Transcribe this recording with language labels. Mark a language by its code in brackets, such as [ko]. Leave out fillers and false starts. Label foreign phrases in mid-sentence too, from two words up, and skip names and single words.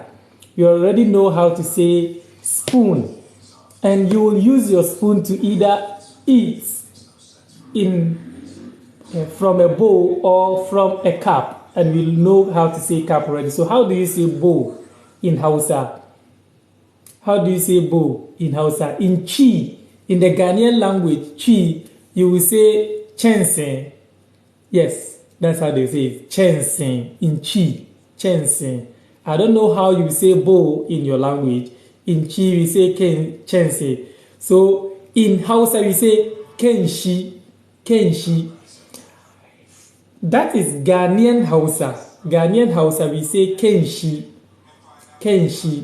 [en] You already know how to say spoon, and you will use your spoon to either eat from a bowl or from a cup, and we'll know how to say cup already. So how do you say bowl in Hausa? How do you say bowl in Hausa? In Chi, in the Ghanaian language, Chi, you will say chensen. Yes, that's how they say it. Chensen in Chi, chensen. I don't know how you say bowl in your language. In Chi, we say chensen. So in Hausa, we say [ha] kenshi, kenshi. [en] That is Ghanaian Hausa. Ghanaian Hausa, we say [ha] kenshi, kenshi.